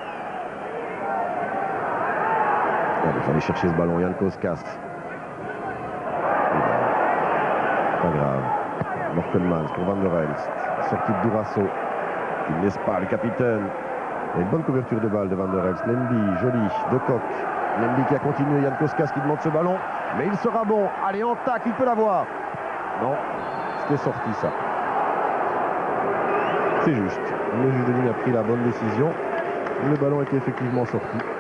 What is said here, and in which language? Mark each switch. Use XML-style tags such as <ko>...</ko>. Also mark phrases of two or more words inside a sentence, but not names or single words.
<fr>Il fallait chercher ce ballon, Yann Koskas. Pas grave. Morkelmans pour Van der Elst. Sortie de Durasso. Il ne laisse pas le capitaine. Il y a une bonne couverture de balle de Van der Elst. Lemby, joli. De Kock. Lemby qui a continué. Yann Koskas qui demande ce ballon. Mais il sera bon. Allez, en tac, il peut l'avoir. Non, c'était sorti ça. C'est juste. Le juge de ligne a pris la bonne décision. Le ballon était effectivement sorti.</fr>